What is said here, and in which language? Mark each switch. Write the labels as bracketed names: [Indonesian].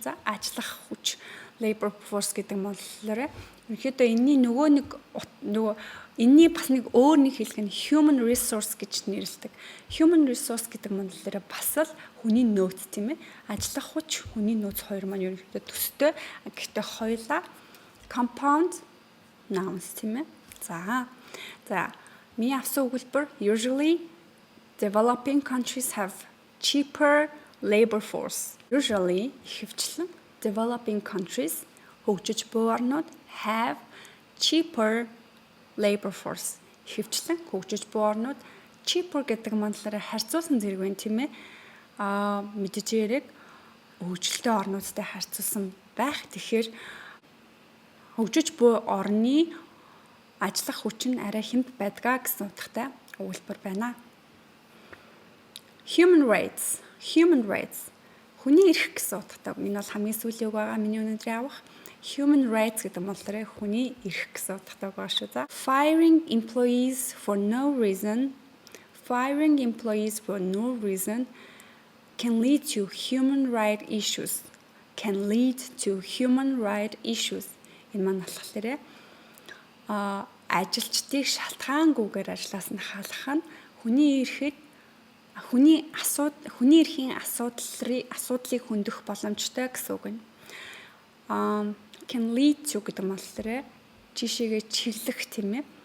[Mongolian] За ажиллах хүч. Labor force гэдэг нь болохоор ерөнхийдөө энэний энэний бас нэг өөр нэг хэлэх нь human resource гэж нэрлэдэг. Human resource гэдэг нь болохоор бас л хүний нөөц тийм ээ. Ажиллах хүч, хүний нөөц хоёр маань ерөнхийдөө төстэй. Гэхдээ хоёулаа compound nouns тийм ээ. За миний авсан өгүүлбэр [English] usually developing countries have cheaper labor force. Usually хөвчлэн developing countries [Mongolian] хөгжиж буй орнууд [English] have cheaper labor force. [Mongolian] Хөвчлэн хөгжиж буй орнууд cheaper гэдэг манлаараа харьцуулсан зэрэг байна тийм ээ. Мэдээж хөгжилтэй орнуудтай харьцуулсан байх. Тэгэхээр хөгжиж буй орны ажиллах хүч нь арай хэмт байдгаа гэсэн утгатай өгүүлбэр байна. [English] Human rights. Human rights. [Mongolian] Хүний эрх гэсэн утгатай. Энэ бол хамгийн сүүлийн үг байгаа миний өнөөдрийн авах. Human rights гэдэг нь болохоор хүний эрх гэсэн утгатай байгаа шүү. За. [English] Firing employees for no reason. Firing employees for no reason can lead to human rights issues. Can lead to human rights issues. [Mongolian] Энэ маань болохоор ажилчдыг шалтгаангүйгээр ажлаас нь халах нь хүний эрхийн асуудлыг хөндөх боломжтой гэсэн үг нь. [English] Can lead to [Mongolian] гэдэг нь болохоор жишээгээ чиглэх тийм ээ.